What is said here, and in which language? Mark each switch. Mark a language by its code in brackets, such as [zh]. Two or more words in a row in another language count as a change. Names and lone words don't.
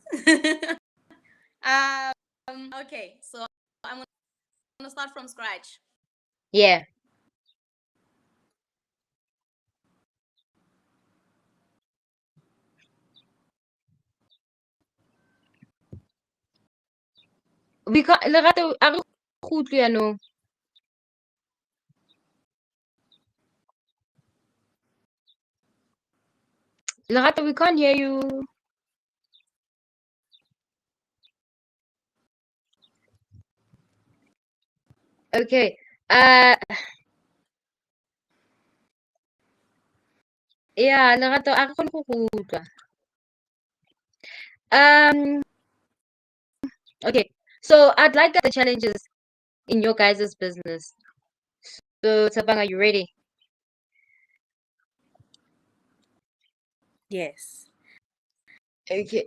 [en] Okay, so I'm gonna start from scratch. [tn] Yeah. [en] We can't [tn] Lerato, a re kgutle yaanong. [en] Lerato, we can't hear you. Okay. Yeah, [tn] Lerato, a re kgone go go utlwa. [en] Okay. So I'd like the challenges in your guys' business. So Thabang, are you ready? Yes. Okay.